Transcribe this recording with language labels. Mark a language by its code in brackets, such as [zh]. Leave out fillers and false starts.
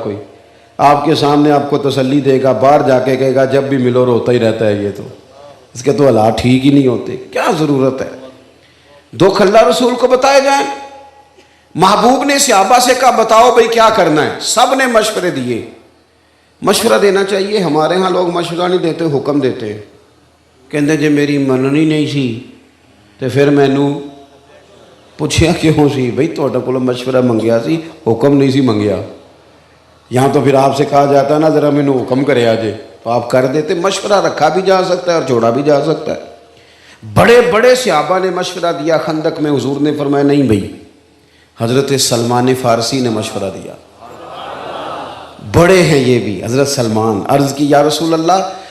[ur] کوئی آپ کے سامنے آپ کو تسلی دے گا, باہر جا کے کہے گا جب بھی ملو روتا ہی رہتا ہے, یہ تو اس کے تو حالات ٹھیک ہی نہیں ہوتے. کیا ضرورت ہے دکھ اللہ رسول کو بتائے جائیں. محبوب نے صحابہ سے کہا بتاؤ بھئی کیا کرنا ہے. سب نے مشورے دیے. مشورہ دینا چاہیے, ہمارے ہاں لوگ مشورہ نہیں دیتے, حکم دیتے ہیں. [pa] کہندے جے میری مننی نہیں سی تو پھر مینوں پوچھیا کیوں سی. بھئی تہاڈے کولوں مشورہ منگیا سی, حکم نہیں سی منگیا. [ur] یہاں تو پھر آپ سے کہا جاتا ہے نا ذرا مینوں حکم کرے آجے, تو آپ کر دیتے. مشورہ رکھا بھی جا سکتا ہے اور چھوڑا بھی جا سکتا ہے. بڑے بڑے صحابہ نے مشورہ دیا خندق میں. حضور نے فرمایا نہیں بھئی. حضرت سلمان فارسی نے مشورہ دیا, بڑے ہیں یہ بھی. حضرت سلمان عرض کی یا رسول اللہ